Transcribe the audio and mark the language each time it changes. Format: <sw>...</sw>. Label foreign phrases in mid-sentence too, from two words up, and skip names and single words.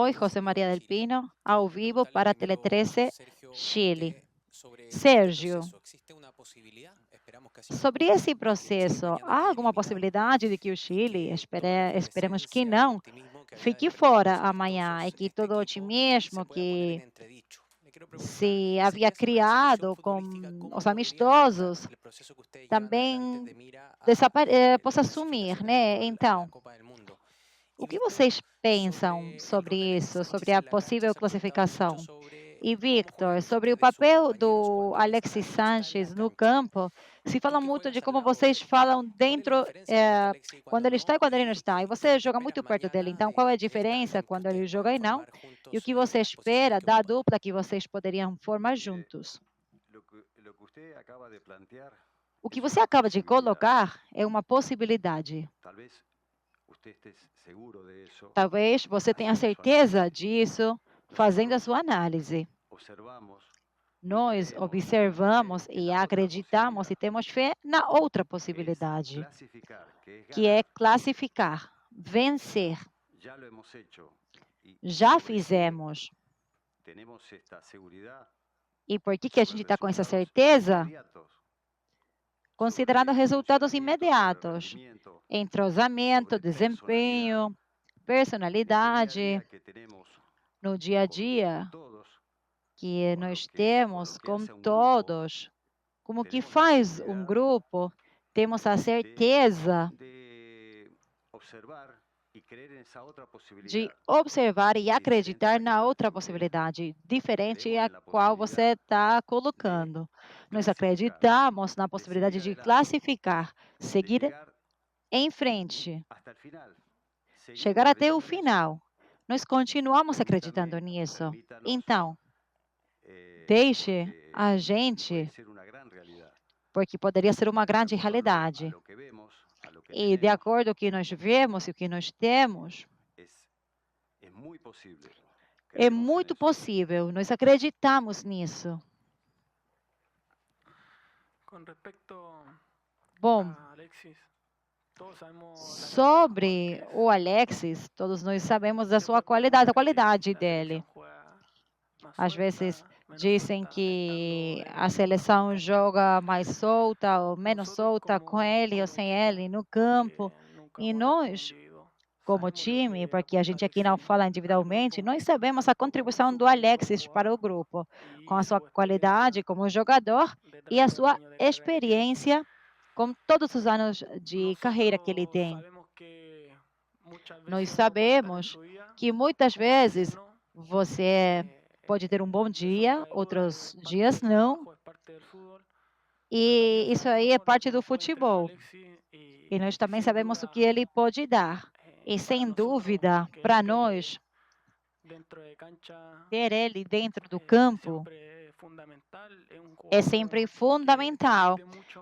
<pt>Oi, Tele13 José</pt> <es>desde María del Chile.</es> <pt>Pino, ao vivo</pt> <es>Preguntarle</es> <pt>para</pt> <es>primero,</es> <pt>Tele13</pt> <es>Sergio, a</es> <pt>Chile.</pt> <es>usted sobre este</es> <pt>Sérgio,</pt> <es>proceso. ¿Existe una posibilidad? Esperamos que así no</es> <pt>sobre</pt> <es>ocurra,</es> <pt>esse</pt> <es>de que Chile</es> <pt>processo,</pt> <es>mañana</es> <pt>há</pt> <es>quede</es> <pt>alguma</pt> <es>eliminado</es> <pt>possibilidade de que o</pt> <es>y</es> <pt>Chile,</pt> <es>que toda la</es> <pt>esperemos que</pt> <es>efervescencia y el</es> <pt>não,</pt> <es>optimismo que había</es> <pt>fique</pt> <es>después de</es> <pt>fora</pt> <es>los</es> <pt>amanhã e</pt> <es>amistosos en</es> <pt>que</pt> <es>este</es> <pt>todo o</pt> <es>equipo se</es> <pt>otimismo</pt> <es>pueda poner en</es> <pt>que</pt> <es>entredicho? Le quiero preguntar</es> <pt>se</pt> <es>si en</es> <pt>havia</pt> <es>esa situación</es> <pt>criado</pt> <es>futbolística,</es> <pt>com</pt> <es>¿cómo</es> <pt>os</pt> <es>podría afectar</es> <pt>amistosos</pt> <es>el proceso que ustedes llevan adelante</es> <pt>também</pt> <es>de mira a la</es> <pt>possa sumir,</pt> <es>clasificación</es> <pt>né?</pt> <es>eventual a la</es> <pt>Então,</pt> <es>Copa del Mundo?</es> <pt>o</pt> <es>Y</es> <pt>que</pt> <es>Víctor,</es> <pt>vocês pensam</pt> <es>sobre el</es> <pt>sobre</pt> <es>rol de Alexis</es> <pt>isso, sobre</pt> <es>Sánchez</es> <pt>a</pt> <es>en la cancha,</es> <pt>possível</pt> <es>se ha comentado mucho</es> <pt>classificação?</pt> <es>sobre</es> <pt>E,</pt> <es>cómo</es> <pt>Victor,</pt> <es>juegan</es> <pt>sobre o</pt> <es>ustedes, sus</es> <pt>papel</pt> <es>compañeros,</es> <pt>do</pt> <es>cuando</es> <pt>Alexis</pt> <es>Alexis no está en la</es> <pt>Sanches no</pt> <es>cancha.</es> <pt>campo, se</pt> <es>Tú</es> <pt>fala</pt> <es>que</es> <pt>muito de</pt> <es>juegas al</es> <pt>como</pt> <es>lado de</es> <pt>vocês</pt> <es>él,</es> <pt>falam</pt> <es>¿cuál es la</es> <pt>dentro,</pt> <es>diferencia cuando está Alexis y</es> <pt>quando</pt> <es>cuando</es> <pt>ele está e</pt> <es>no?</es> <pt>quando ele não</pt> <es>¿Y</es> <pt>está. E</pt> <es>qué</es> <pt>você</pt> <es>es lo que</es> <pt>joga</pt> <es>esperas</es> <pt>muito perto dele,</pt> <es>mañana</es> <pt>então qual é a</pt> <es>de esta</es> <pt>diferença quando</pt> <es>dupla que</es> <pt>ele</pt> <es>pueden</es> <pt>joga e não?</pt> <es>formar</es> <pt>E o</pt> <es>juntos</es> <pt>que você</pt> <es>en las posiciones</es> <pt>espera</pt> <es>que</es> <pt>da</pt> <es>ocupan?</es> <pt>dupla que vocês poderiam formar</pt> <es>Mire,</es> <pt>juntos?</pt> <es>lo que usted acaba de plantear</es> <pt>O que</pt> <es>es</es> <pt>você</pt> <es>una</es> <pt>acaba de</pt> <es>posibilidad.</es> <pt>colocar é uma possibilidade.</pt> <es>Tal vez usted esté seguro de eso</es> <pt>Talvez você tenha</pt> <es>haciendo su</es> <pt>certeza</pt> <es>análisis.</es> <pt>disso fazendo a</pt> <es>Nosotros</es> <pt>sua análise.</pt> <es>observamos y</es> <pt>Nós</pt> <es>creemos</es> <pt>observamos</pt> <es>en</es> <pt>e</pt> <es>la otra</es> <pt>acreditamos e</pt> <es>posibilidad,</es> <pt>temos fé na outra</pt> <es>que es</es> <pt>possibilidade,</pt> <es>clasificar, que es</es> <pt>que é</pt> <es>ganar.</es> <pt>classificar, vencer.</pt> <es>Ya lo hemos hecho y</es> <pt>Já</pt> <es>sobre qué</es> <pt>fizemos.</pt> <es>tenemos esta seguridad</es> <pt>E por que a</pt> <es>sobre</es> <pt>gente está com essa</pt> <es>resultados</es> <pt>certeza?</pt> <es>inmediatos.</es> <pt>considerando resultados imediatos,</pt> <es>rendimiento,</es> <pt>entrosamento,</pt> <es>sobre</es> <pt>desempenho,</pt> <es>el día a</es> <pt>personalidade,</pt> <es>día que tenemos</es> <pt>no dia a</pt> <es>con</es> <pt>dia</pt> <es>todos,</es> <pt>que</pt> <es>con lo</es> <pt>nós</pt> <es>que, con</es> <pt>temos</pt> <es>lo que</es> <pt>com</pt> <es>hace un grupo,</es> <pt>todos, como que</pt> <es>tenemos la</es> <pt>faz um</pt> <es>seguridad</es> <pt>grupo, temos a</pt> <es>de,</es> <pt>certeza</pt> <es>de observar y creer en esa otra</es> <pt>de</pt> <es>posibilidad</es> <pt>observar e</pt> <es>diferente a la que</es> <pt>acreditar na</pt> <es>estás</es> <pt>outra</pt> <es>planteando.</es> <pt>possibilidade, diferente</pt> <es>Creemos</es> <pt>a</pt> <es>en la</es> <pt>qual você</pt> <es>posibilidad</es> <pt>está</pt> <es>de</es> <pt>colocando. Nós</pt> <es>clasificar,</es> <pt>acreditamos na</pt> <es>de</es> <pt>possibilidade</pt> <es>seguir</es> <pt>de</pt> <es>adelante,</es> <pt>classificar,</pt> <es>de</es> <pt>seguir</pt> <es>llegar</es> <pt>em frente,</pt> <es>hasta el final.</es> <pt>chegar</pt> <es>Seguimos</es> <pt>até o</pt> <es>creyendo en eso.</es> <pt>final. Nós continuamos acreditando</pt> <es>Permítame,</es> <pt>nisso.</pt> <es>permítanos,</es> <pt>Então, deixe</pt> <es>porque</es> <pt>a</pt> <es>puede</es> <pt>gente,</pt> <es>ser una gran realidad.</es> <pt>porque poderia ser uma</pt> <es>De</es> <pt>grande</pt> <es>acuerdo a</es> <pt>realidade.</pt> <es>lo que vemos, a lo que</es> <pt>E de</pt> <es>tenemos,</es> <pt>acordo com o que nós vemos e o que nós temos,</pt> <es>es muy posible.</es> <pt>é</pt> <es>Creemos en</es> <pt>muito</pt> <es>eso.</es> <pt>possível. Nós acreditamos nisso.</pt> <es>Con respecto</es> <pt>Bom,</pt> <es>a Alexis, todos sabemos la calidad de</es> <pt>sobre</pt> <es>jugador que es.</es> <pt>o Alexis, todos nós sabemos da</pt> <es>Se</es> <pt>sua</pt> <es>puede</es> <pt>qualidade, a</pt> <es>pensar que</es> <pt>qualidade</pt> <es>la selección</es> <pt>dele.</pt> <es>juega más</es> <pt>Às vezes</pt> <es>suelta, menos</es> <pt>dizem</pt> <es>suelta,</es> <pt>que</pt> <es>estando</es> <pt>a</pt> <es>él</es> <pt>seleção</pt> <es>en cancha.</es> <pt>joga mais solta ou menos</pt> <es>Nosotros</es> <pt>solta com ele ou</pt> <es>como</es> <pt>sem</pt> <es>equipo,</es> <pt>ele no</pt> <es>porque</es> <pt>campo.</pt> <es>nunca</es> <pt>E</pt> <es>hemos analizado</es> <pt>nós,</pt> <es>individuo,</es> <pt>como</pt> <es>sabemos lo</es> <pt>time,</pt> <es>que</es> <pt>porque a</pt> <es>aporta</es> <pt>gente aqui não</pt> <es>Alexis</es> <pt>fala</pt> <es>al</es> <pt>individualmente,</pt> <es>grupo</es> <pt>nós sabemos a</pt> <es>con</es> <pt>contribuição</pt> <es>su</es> <pt>do</pt> <es>calidad como</es> <pt>Alexis para o</pt> <es>jugador</es> <pt>grupo, com</pt> <es>y</es> <pt>a sua</pt> <es>su</es> <pt>qualidade</pt> <es>experiencia</es> <pt>como jogador</pt> <es>de</es> <pt>e a</pt> <es>32</es> <pt>sua</pt> <es>años de carrera que tiene.</es> <pt>experiência com todos os anos de carreira que ele</pt> <es>Nosotros</es> <pt>tem.</pt> <es>sabemos que muchas</es> <pt>Nós</pt> <es>veces uno puede estar en</es> <pt>sabemos</pt> <es>su día</es> <pt>que muitas</pt> <es>como</es> <pt>vezes</pt> <es>Alexis, ¿no?</es> <pt>você pode ter um bom</pt> <es>Y eso nunca</es> <pt>dia,</pt> <es>hay duda,</es> <pt>outros</pt> <es>es parte</es> <pt>dias</pt> <es>del</es> <pt>não,</pt> <es>trabajo, es parte del fútbol, pero</es> <pt>e</pt> <es>también</es> <pt>isso aí é</pt> <es>sabemos lo</es> <pt>parte</pt> <es>que</es> <pt>do</pt> <es>nos puede entregar</es> <pt>futebol.</pt> <es>Alexis</es> <pt>E nós</pt> <es>y</es> <pt>também</pt> <es>sin</es> <pt>sabemos o</pt> <es>duda</es> <pt>que ele pode dar. E</pt> <es>para</es> <pt>sem</pt> <es>nosotros</es> <pt>dúvida, para nós,</pt> <es>dentro de cancha</es> <pt>ter ele dentro do campo</pt> <es>siempre es fundamental, es un</es> <pt>é</pt> <es>jugador</es> <pt>sempre</pt> <es>que</es> <pt>fundamental.</pt> <es>transmite mucho,</es>